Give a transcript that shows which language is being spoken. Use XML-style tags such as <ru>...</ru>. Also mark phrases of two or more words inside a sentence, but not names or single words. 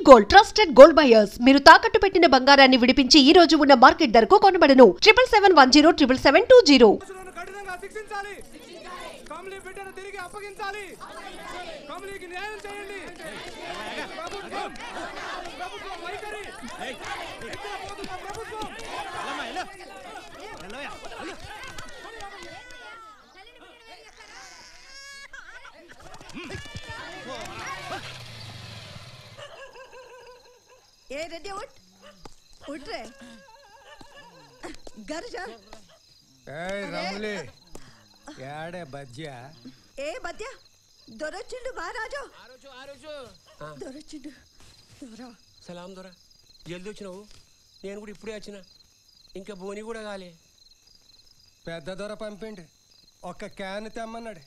<te>గోల్డ్ ట్రస్టెడ్ గోల్డ్ బయర్స్ మీరు తాకట్టు పెట్టిన బంగారాన్ని విడిపించి ఈ రోజు ఉన్న మార్కెట్ ధరకు కొనబడను 7771077720 కఠినంగా శిక్షించాలి. కమలి బిడ్డను తిరిగి అప్పగించాలి. కమలికి న్యాయం చేయండి. ప్రభుత్వం వైఖరి ప్రభుత్వం</te> <lmn>ए रेडी उठ रे घर जा ఏయ్ రమలి యాడే బజ్జా ఏ బద్య దొరచిండు బారాజో</lmn> <te>ఆరోజు దొరచిండు దొర సలాం దొర జల్దీ వచ్చినావు. నేను కూడా ఇప్పుడే వచ్చిన, ఇంకా బోని కూడా కాలే. పెద్ద దొర పంపిండి, ఒక క్యాన్ తెమ్మన్నాడు.</te>